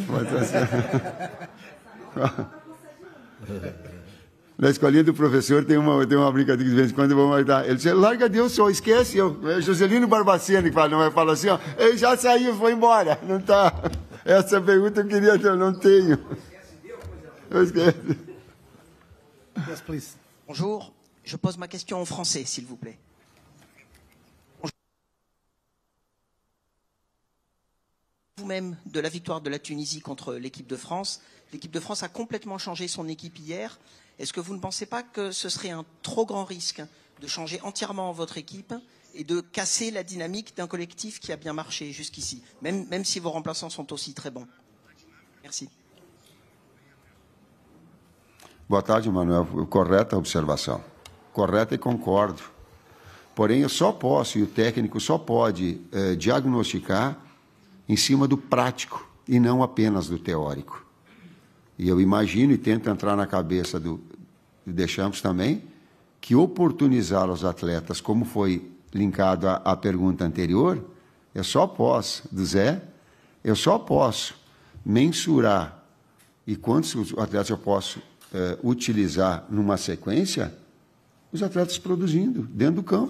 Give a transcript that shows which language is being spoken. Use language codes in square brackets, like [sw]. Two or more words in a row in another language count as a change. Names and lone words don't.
[pt] Na escolinha do professor tem uma brincadeira de vez em quando vamos dar. Ele diz, larga Deus só, esquece. Joselino Barbacena que fala assim, ó, ele já saiu, foi embora. Não tá. Essa pergunta eu queria ter, eu não tenho. Eu esqueço. [en] Yes, please. [fr] Bonjour, je pose ma question en français, s'il vous plaît. Vous-même de la victoire de la Tunisie contre l'équipe de France. L'équipe de France a complètement changé son équipe hier. Est-ce que vous ne pensez pas que ce serait un trop grand risque de changer entièrement votre équipe et de casser la dynamique d'un collectif qui a bien marché jusqu'ici, même si vos remplaçants sont aussi très bons? Merci. [pt] Boa tarde, Manuel. Correta observação. Correta e concordo. Porém, eu só posso, e o técnico só pode diagnosticar em cima do prático e não apenas do teórico. E eu imagino e tento entrar na cabeça do Deschamps também, que oportunizar os atletas, como foi linkado à pergunta anterior, eu só posso mensurar e quantos atletas eu posso utilizar numa sequência, os atletas produzindo dentro do campo.